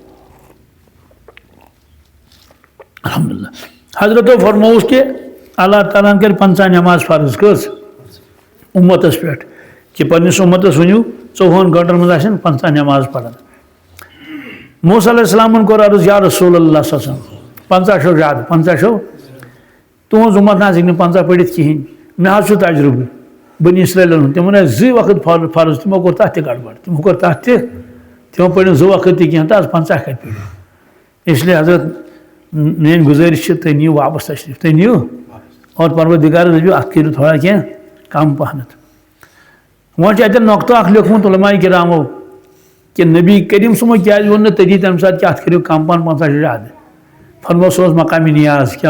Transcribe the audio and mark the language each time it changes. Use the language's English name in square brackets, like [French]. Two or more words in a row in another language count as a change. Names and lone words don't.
[Kashmiri] الحمدللہ حضرتو فرمووُس کہ اللہ تعالیٰ ہن کَرِ 50 نماز فرض کٔژ اُمتس پٮ۪ٹھ کہ پننس اُمتس ؤنِو 24 گٲنٛٹن منٛز آسن 50 نماز پران موسیٰ علیہ السلامن کوٚر عرض [Arabic] یا رسول اللہ صلی اللہ علیہ وسلم [Kashmiri] 50 چھو زیادٕ 50 چھو تُہنٛز اُمت نہ حظ ہیٚکہِ نہٕ 50 پٔرِتھ کِہیٖنۍ مےٚ حظ چھُ تجرُبہٕ بنی اسرائیلن ہُنٛد تِمن ٲسۍ 2 وقت فرض تِمو کوٚر تتھ تہِ گڑبڑ تِمو کوٚر تتھ تہِ تِمو پٔرۍ نہٕ 2 وقت تہِ کینٛہہ تہٕ حظ 50 کتہِ پٔرِو [Urdu] اس لیے [Kashmiri] حضرت میٲنۍ گُزٲرِش چھِ تُہۍ نِیِو واپس تشریٖف تُہۍ نِیِو اور پروردگارس دٔپِو اتھ کٔرِو تھوڑا کینٛہہ کم پہنتھ وۄنۍ چھُ اتٮ۪ن نۄقطہٕ اکھ لیوکھمُت علماء کرامو کہ نبی کریم صٲبو کیٛازِ ووٚن نہٕ تٔتی تمہِ ساتہٕ کہ اتھ کٔرِو کم پہن 50 چھُ زیادٕ فرمو سُہ اوس مقامِ نیاز کیٛاہ